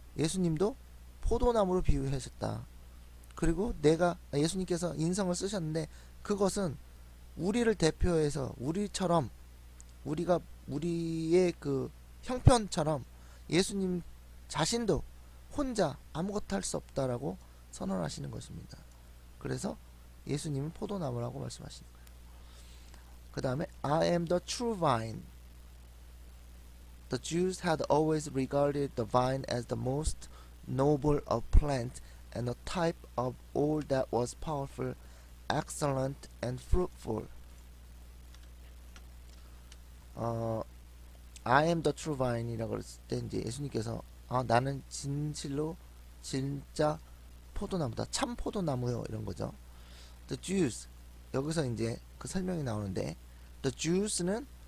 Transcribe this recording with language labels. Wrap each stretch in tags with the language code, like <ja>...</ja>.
<ko>예수님도 포도나무로 비유하셨다. 그리고 예수님께서 인성을 쓰셨는데 그것은 우리를 대표해서 우리처럼 우리의 그 형편처럼 예수님 자신도 혼자 아무것도 할 수 없다라고 선언하시는 것입니다. 그래서 예수님은 포도나무라고 말씀하시는 거예요. 그 다음에</ko> <en>I am the true vine. The Jews had always regarded the vine as the most noble of plants and a type of all that was powerful, excellent, and fruitful. I am the true vine</en> <ko>이라고 했을 때 이제 예수님께서 나는 진실로 진짜 포도나무다. 참 포도나무요. 이런 거죠. The Jews 여기서 이제 그 설명이 나오는데 The Jews는</ko>